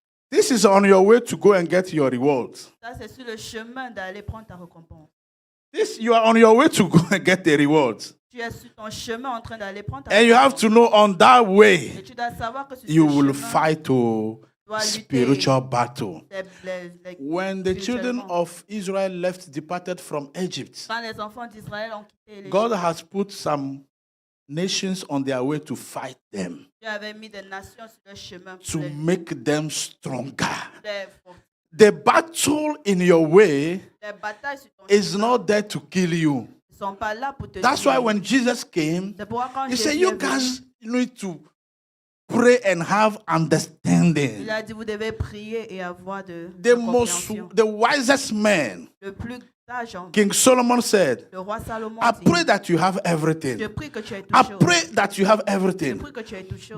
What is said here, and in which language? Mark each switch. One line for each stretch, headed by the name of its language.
English: This is on your way to go and get your rewards.
French: Ça, c'est sur le chemin d'aller prendre ta récompense.
English: You are on your way to go and get the rewards.
French: Tu es sur ton chemin en train d'aller prendre ta
English: And you have
French: récompense.
English: to know on that
French: Et
English: way,
French: tu dois savoir que sur
English: you
French: ce
English: will
French: chemin,
English: fight to
French: tu dois lutter
English: spiritual battle.
French: les-
English: When the children
French: spirituellement.
English: of Israel departed from Egypt,
French: Quand les enfants d'Israël ont quitté l'Égypte,
English: God has put some nations on their way to fight them,
French: Dieu avait mis des nations sur le chemin pour
English: to make them stronger.
French: les fortifier.
English: The battle in your way
French: Les batailles sur ton
English: is
French: chemin
English: not there to kill you.
French: ne sont pas là pour te
English: That's
French: tuer.
English: why when Jesus came,
French: C'est pourquoi quand
English: he
French: Jésus
English: said,
French: est
English: you
French: venu,
English: guys need to pray and have understanding.
French: il a dit vous devez prier et avoir de
English: The wisest man,
French: le plus sage homme,
English: King Solomon said,
French: le roi Salomon
English: I
French: dit,
English: pray that you have
French: je
English: everything.
French: prie que tu aies
English: I
French: tout chose.
English: pray that you have
French: Je
English: everything.
French: prie que tu aies tout chose.